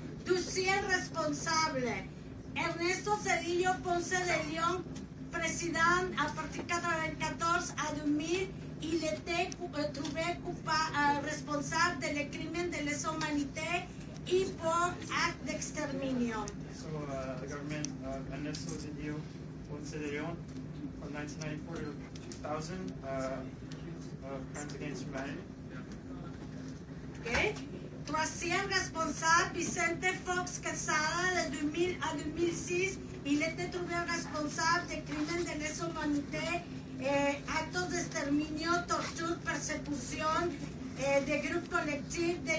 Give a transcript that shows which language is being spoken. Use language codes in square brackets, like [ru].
[fr] Deuxième responsable, Ernesto Cedillo Ponce de León, président à partir de 1994 à 2000, il était trouvé responsable de les crimes de lesa humanité et pour acte d'exterminio. [en] so the government Ernesto Cedillo Ponce de León from 1994 to 2000 accused of crimes against humanity. Okay. [fr] Troisième responsable, Vicente Fox Quesada, de 2000 à 2006, il était trouvé responsable de crimes de lesa humanité, [es] actos de exterminio, [fr] torture, persécution, de groupes collectifs